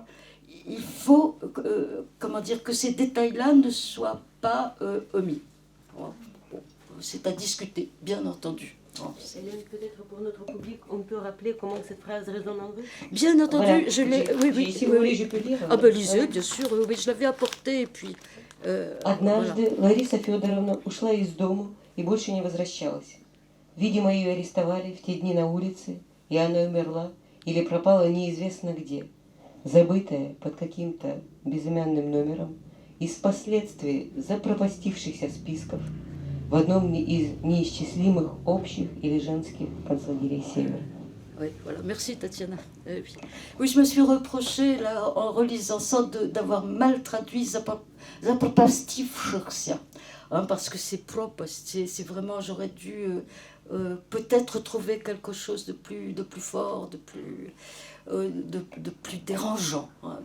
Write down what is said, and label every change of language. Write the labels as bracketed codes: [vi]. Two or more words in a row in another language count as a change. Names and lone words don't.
[fr] Il faut que ces détails-là ne soient pas omis. Bon, c'est à discuter, bien entendu. Hélène, peut-être pour notre public, on peut rappeler comment cette phrase résonne en russe. Bien entendu, voilà, je l'ai. Oui, si vous voulez, je peux lire. Ah ben lisez, bien sûr. Oui, je l'avais apporté et puis. [ru] Однажды Лариса Фёдоровна ушла из дому и больше не возвращалась. Видимо, ее арестовали в те дни на улице, и она умерла или пропала неизвестно где, забытая под каким-то безымянным номером из последствий запропастившихся списков в одном из неисчислимых общих или женских концлагерей Севера. [fr] Oui, voilà. Merci Tatiana. Oui, je me suis reproché là, en relisant ça d'avoir mal traduit запропастившихся, parce que c'est propre, c'est vraiment, j'aurais dû peut-être trouver quelque chose de plus fort, de plus dérangeant, hein.